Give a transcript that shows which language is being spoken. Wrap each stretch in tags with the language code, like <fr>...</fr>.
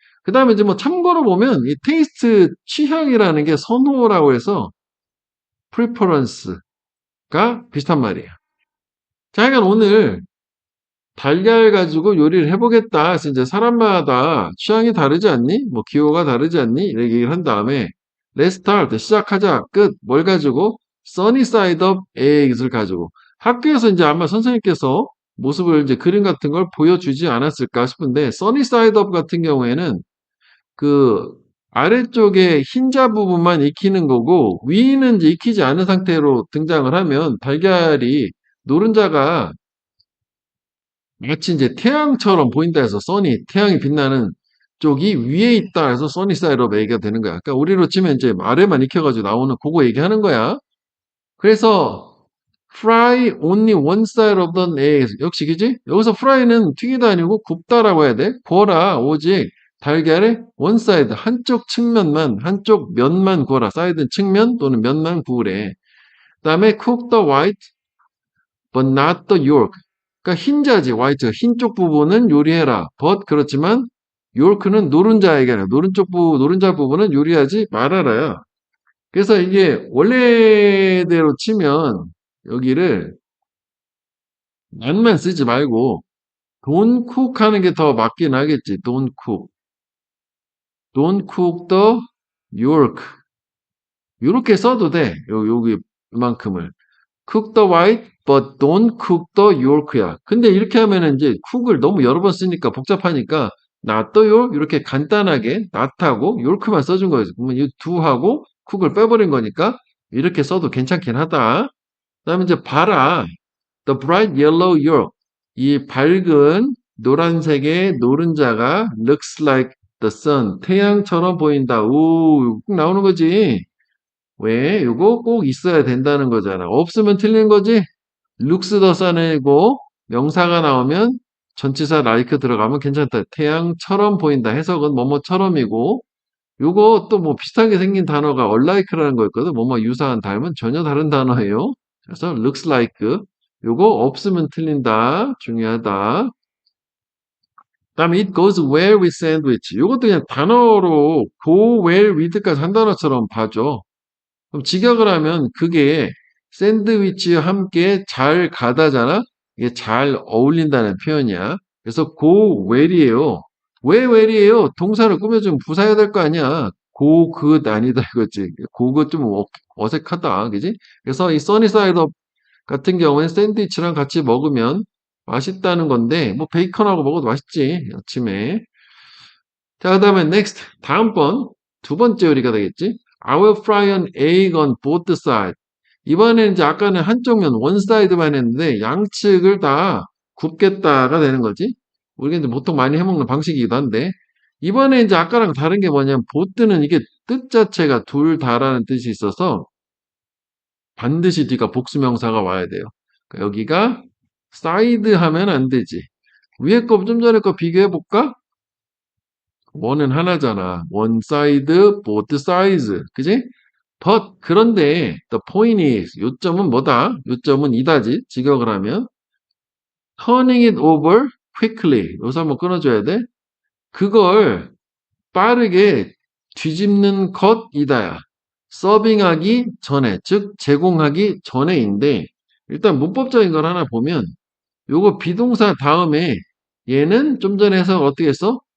<ko>그 다음에 이제 뭐 참고로 보면 이 테이스트 취향이라는 게 선호라고 해서 preference가 비슷한 말이에요. 자, 그러니까 오늘 달걀 가지고 요리를 해보겠다. 그래서 이제 사람마다 취향이 다르지 않니? 뭐 기호가 다르지 않니? 이렇게 얘기를 한 다음에</ko> <en>Let's start.</en> <ko>시작하자. 끝. 뭘 가지고?</ko> <en>Sunny side up eggs를</en> <ko>가지고. 학교에서 이제 아마 선생님께서 모습을 이제 그림 같은 걸 보여주지 않았을까 싶은데 Sunny side up 같은 경우에는 그 아래쪽에 흰자 부분만 익히는 거고 위는 이제 익히지 않은 상태로 등장을 하면 달걀이 노른자가 마치 이제 태양처럼 보인다 해서 써니, 태양이 빛나는 쪽이 위에 있다 해서 써니 사이드업 얘기가 되는 거야. 그러니까 우리로 치면 이제 아래만 익혀가지고 나오는 그거 얘기하는 거야. 그래서</ko> <en>fry only one side of the egg.</en> <ko>역시 그지? 여기서 fry는 튀기다 아니고 굽다라고 해야 돼. 구워라. 오직 달걀의 one side, 한쪽 측면만, 한쪽 면만 구워라. 사이드는 측면 또는 면만 구우래. 그 다음에</ko> <en>cook the white but not the yolk.</en> <ko>그러니까 흰자지, 화이트, 흰 쪽 부분은 요리해라. but 그렇지만 yolk는 노른자에게 아니라 노른자 부분은 요리하지 말아라야. 그래서 이게 원래대로 치면 여기를 난만 쓰지 말고</ko> <en>don't cook</en> <ko>하는 게 더 맞긴 하겠지.</ko> <en>don't cook. don't cook the yolk.</en> <ko>이렇게 써도 돼. 여기 이만큼을.</ko> <en>cook the white, but don't cook the yolk야.</en> <ko>근데 이렇게 하면은 이제 cook을 너무 여러 번 쓰니까 복잡하니까</ko> <en>not the yolk</en> <ko>이렇게 간단하게 not하고 yolk만 써준 거예요. 그러면 이 do하고 cook을 빼버린 거니까 이렇게 써도 괜찮긴 하다. 그다음에 이제 봐라.</ko> <en>The bright yellow yolk.</en> <ko>이 밝은 노란색의 노른자가</ko> <en>looks like the sun.</en> <ko>태양처럼 보인다. 오, 꼭 나오는 거지. 왜? 이거 꼭 있어야 된다는 거잖아. 없으면 틀린 거지?</ko> <en>looks the sun</en> <ko>이고 명사가 나오면 전치사 like 들어가면 괜찮다. 태양처럼 보인다. 해석은 뭐뭐처럼이고 요거 또 뭐 비슷하게 생긴 단어가 unlike라는 거였거든. 뭐뭐 유사한 닮은 전혀 다른 단어예요. 그래서</ko> <en>looks like</en> <ko>요거 없으면 틀린다. 중요하다. 그다음에</ko> <en>it goes well with sandwich.</en> <ko>요것도 그냥 단어로</ko> <en>go well with</en> <ko>까지 한 단어처럼 봐줘. 그럼 직역을 하면 그게 샌드위치와 함께 잘 가다잖아? 이게 잘 어울린다는 표현이야. 그래서 go well이에요. 왜 well이에요? 동사를 꾸며주면 부사해야 될 거 아니야.</ko> <en>go good</en> <ko>아니다 이거지.</ko> <en>go good</en> <ko>좀 어색하다. 그지? 그래서 이 써니사이드 업 같은 경우엔 샌드위치랑 같이 먹으면 맛있다는 건데 뭐 베이컨하고 먹어도 맛있지. 아침에. 자, 그 다음에 next. 다음번 두 번째 요리가 되겠지?</ko> <en>I will fry an egg on both sides.</en> <ko>이번에는 이제 아까는 한쪽 면</ko> <en>one side</en> <ko>만 했는데 양측을 다 굽겠다가 되는 거지. 우리가 이제 보통 많이 해먹는 방식이기도 한데 이번에 이제 아까랑 다른 게 뭐냐면 both는 이게 뜻 자체가 둘 다라는 뜻이 있어서 반드시 뒤가 복수명사가 와야 돼요. 그러니까 여기가 side 하면 안 되지. 위에 거 좀 전에 거 비교해 볼까? 원은 하나잖아.</ko> <en>one side, both sides.</en> <ko>그지?</ko> <en>But</en> <ko>그런데</ko> <en>the point is</en> <ko>요점은 뭐다? 요점은 이다지. 직역을 하면</ko> <en>turning it over quickly.</en> <ko>여기서 한번 끊어줘야 돼. 그걸 빠르게 뒤집는 것이다야. 서빙하기 전에, 즉 제공하기 전에인데 일단 문법적인 걸 하나 보면 요거 비동사 다음에 얘는 좀 전에 해석 어떻게 했어?</ko>